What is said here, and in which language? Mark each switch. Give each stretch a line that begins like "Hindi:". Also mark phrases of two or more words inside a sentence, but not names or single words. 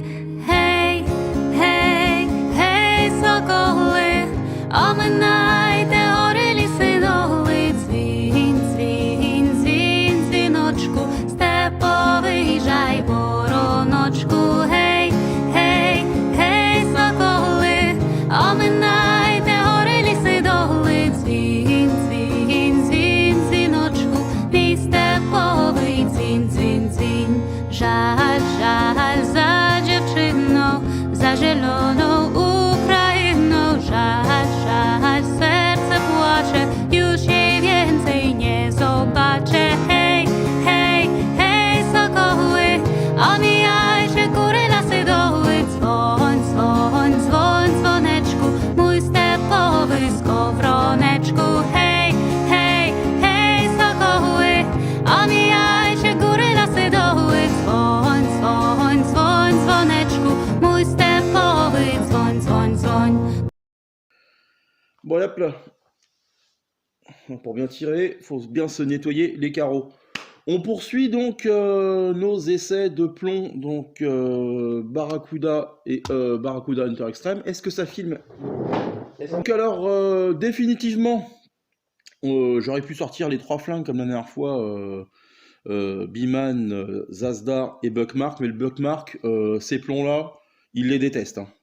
Ukrainian: Гей, гей, гей, соколи, оминайте гори, ліси, доли, дзвінь, дзвінь, дзвінь, дзвіночку, виїжджай, вороночку, гей, гей, гей, соколи, оминайте гори, ліси, доли, дзвін, дзвін, дзвін, дзвіночку, мій степовий дзвін, дзвін, дзвін. Жаль, жаль за дівчину, за зелену Україну, жаль, жаль, серце плаче,
Polish: już jej więcej nie zobaczę, hej, hej, hej, sokoły, omijajcie góry, lasy, doły, dzwoń, dzwoń, dzwoń, dzwoneczku, mój stepowy skowroneczku, hej, hej, hej, sokoły, omijajcie góry, lasy, doły, dzwoń, dzwoń, dzwoń, dzwoneczku, mój stepowy, dzwoń, dzwoń, dzwoń.
French: Bon, hop là. Pour bien tirer, il faut bien se nettoyer les carreaux. On poursuit donc nos essais de plomb, donc Barracuda et Barracuda Hunter Extreme. Est-ce que ça filme? Donc alors, définitivement, j'aurais pu sortir les 3 flingues comme la dernière fois, Biman, Zasdar et Buckmark, mais le Buckmark, ces plombs-là, il les déteste, hein.